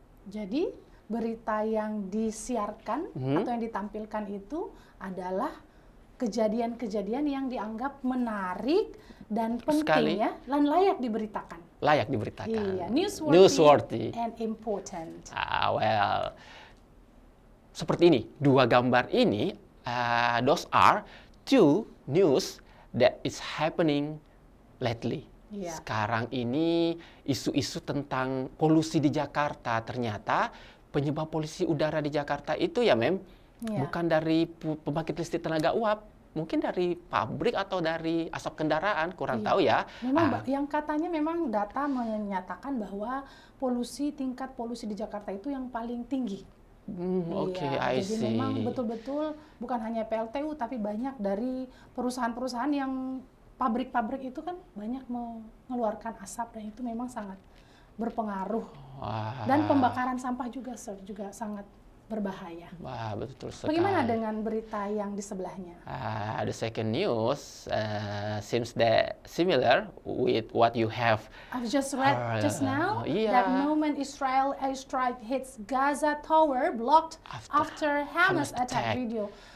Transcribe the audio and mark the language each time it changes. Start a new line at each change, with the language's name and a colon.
Indonesian: Jadi, berita yang disiarkan atau yang ditampilkan itu adalah kejadian-kejadian yang dianggap menarik dan penting Sekali. ya, dan layak diberitakan. Layak diberitakan. Iya, newsworthy,
English: Newsworthy. and important. Well,
Indonesian: seperti ini, dua gambar ini,
English: those are two news that is happening lately.
Indonesian: Iya. Sekarang ini isu-isu tentang polusi di Jakarta, ternyata penyebab polusi udara di Jakarta itu ya, Mem, Iya. bukan dari pembangkit listrik tenaga uap, mungkin dari pabrik atau dari asap kendaraan, kurang Iya. tahu ya. Memang yang katanya memang data menyatakan bahwa tingkat polusi di Jakarta itu yang paling tinggi. Oke, Iya,
English: I
Indonesian: jadi
English: see.
Indonesian: memang betul-betul bukan hanya PLTU tapi banyak dari perusahaan-perusahaan yang pabrik-pabrik itu kan banyak mengeluarkan asap dan itu memang sangat berpengaruh. Wah, Dan pembakaran sampah juga, sir, juga sangat berbahaya. wah, betul sekali. Bagaimana dengan berita yang di sebelahnya?
English: The second news seems that similar with what you have. I've just read just now
Indonesian: iya.
English: that moment Israel airstrike hits Gaza tower blocked after Hamas attack video.